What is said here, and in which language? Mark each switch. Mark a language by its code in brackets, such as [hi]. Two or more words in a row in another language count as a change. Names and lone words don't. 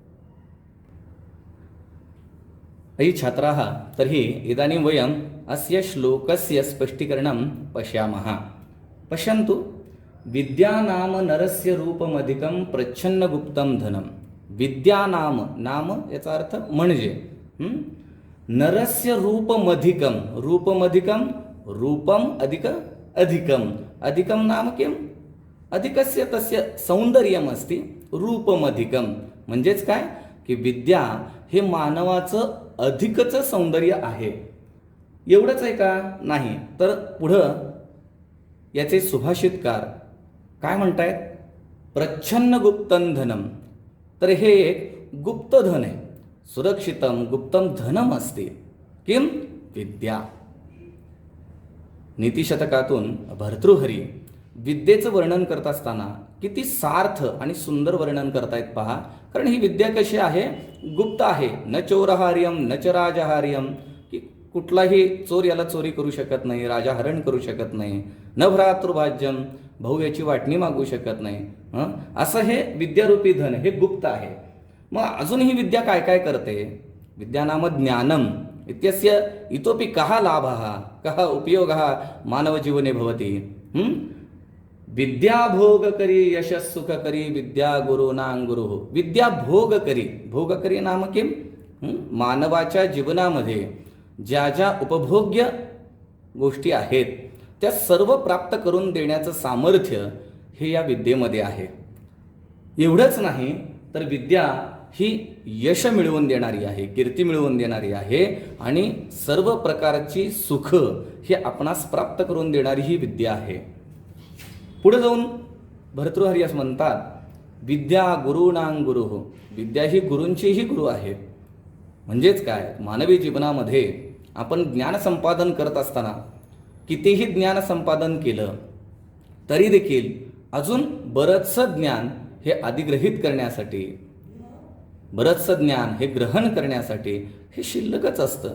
[sa] अयि छात्राः, तर्हि इदानीं वयम् अस्य श्लोकस्य स्पष्टीकरणं पश्यामः। पश्यन्तु, विद्यानाम नरस्य रूपमधिकं प्रच्छन्नगुप्तं धनं। [mr] विद्यानाम, नाम याचा अर्थ म्हणजे, [sa] नरस्य रूपमधिकं, रूपमधिकं रूपम अधिक अधिकम, अधिकम नाम किम, अधिकस्य तस्य सौंदर्यम अस्ति, रूपमधिकम [mr] म्हणजेच काय की विद्या हे मानवाचं अधिकच सौंदर्य आहे। एवढंच आहे का? नाही, तर पुढं याचे सुभाषितकार काय म्हणतायत? [sa] प्रच्छन्न गुप्तं धनम। [mr] तर हे एक गुप्त धन आहे, [sa] सुरक्षितम गुप्तम धनम असते किम, विद्या। [mr] नीतिशतकातून भर्तृहरी विद्येचं वर्णन करत असताना किती सार्थ आणि सुंदर वर्णन करतायत पहा। कारण ही विद्या कशी आहे? गुप्त आहे। [sa] न चोरहार्यम न च राजहार्यम, [mr] की कुठलाही चोर याला चोरी करू शकत नाही, राजा हरण करू शकत नाही। [sa] न भ्रातृभाज्यम, [mr] भाऊ याची वाटणी मागू शकत नाही। असं हे विद्यारूपी धन हे गुप्त आहे। मग अजून ही विद्या काय काय करते? [sa] विद्या नाम ज्ञानम इत्यस्य इतोपि कः लाभः कः उपयोगः मानवजीवने भवति। विद्या भोगकरी यशस्सुखकरी विद्या गुरूणां गुरुः। विद्या भोगकरी, भोगकरी नाम किम, [mr] मानवाच्या जीवनामध्ये ज्या ज्या उपभोग्य गोष्टी आहेत त्या सर्व प्राप्त करून देण्याचं सामर्थ्य हे या विद्येमध्ये आहे। एवढंच नाही तर विद्या ही यश मिळवून देणारी आहे, कीर्ती मिळवून देणारी आहे आणि सर्व प्रकारची सुख हे आपणास प्राप्त करून देणारी ही विद्या आहे। पुढे जाऊन भर्तृहरी असं म्हणतात, [sa] विद्या गुरूणां गुरुः। [mr] विद्या ही गुरूंचीही गुरु आहे। म्हणजेच काय, मानवी जीवनामध्ये आपण ज्ञान संपादन करत असताना कितीही ज्ञान संपादन केलं तरी देखील अजून बरंचसं ज्ञान हे अधिग्रहित करण्यासाठी, बरंचसं ज्ञान हे ग्रहण करण्यासाठी हे शिल्लकच असतं।